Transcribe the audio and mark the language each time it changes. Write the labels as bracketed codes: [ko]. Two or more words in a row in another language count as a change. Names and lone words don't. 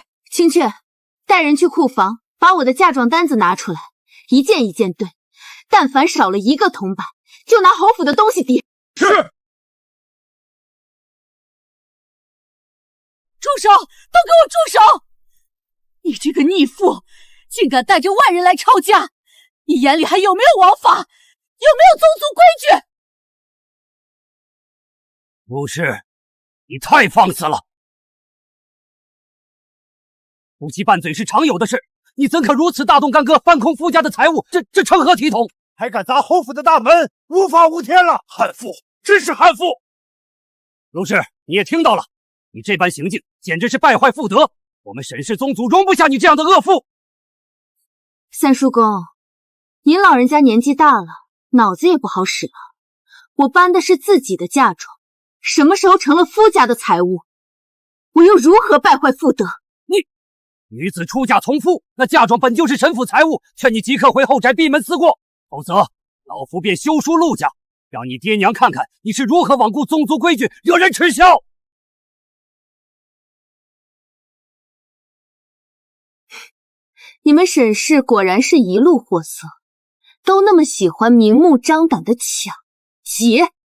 [zh] 青雀，帶人去庫房，把我的嫁妝單子拿出來，一件一件對。但凡少了一個銅板，就拿侯府的東西抵。是。住手！都給我住手！你這個逆婦，竟敢帶着外人來抄家！你眼裡還有沒有王法？有沒有宗族規矩？不是，你太放肆了！夫妻拌嘴是常有的事，你怎可如此大動干戈，翻空夫家的財物？這成何體統？還敢砸侯府的大門，無法無天了！悍婦，真是悍婦！陸氏，你也聽到了。你這般行徑簡直是敗壞婦德，我們沈氏宗族容不下你這樣的惡婦。三叔公，您老人家年紀大了，腦子也不好使了。我搬的是自己的嫁妝，什麼時候成了夫家的財物？我又如何敗壞婦德？你女子出嫁從夫，那嫁妝本就是沈府財物，勸你即刻回後宅閉門思過，否則老夫便修書陸家，讓你爹娘看看你是如何罔顧宗族規矩，惹人恥笑。你們沈氏果然是一路貨色，都那麼喜歡明目張膽的搶劫。